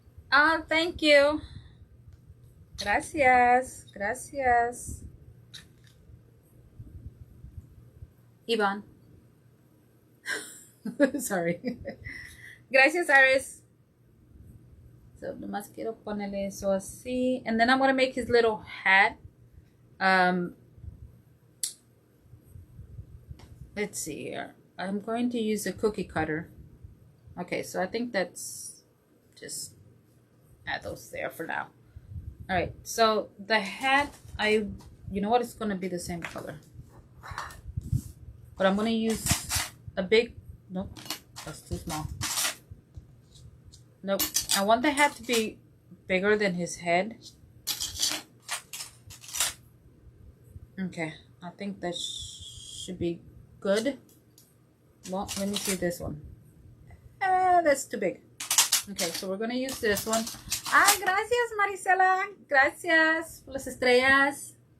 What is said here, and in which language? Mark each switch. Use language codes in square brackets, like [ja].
[en] Ah, thank you. Gracias. [es] Gracias. Iván. [en] Sorry. Gracias, Iris. [es] So, nomás quiero ponerle eso así. [en] And then I'm going to make his little hat. Let's see here. I'm going to use a cookie cutter. Okay, so I think that's just add those there for now. All right, so the hat, you know what? It's going to be the same color. But I'm going to use a big, nope, that's too small. Nope, I want the hat to be bigger than his head. Okay, I think that should be good. Well, let me see this one. That's too big. Okay, so we're going to use this one. [es] Ay, gracias, Marisela. Gracias por las estrellas.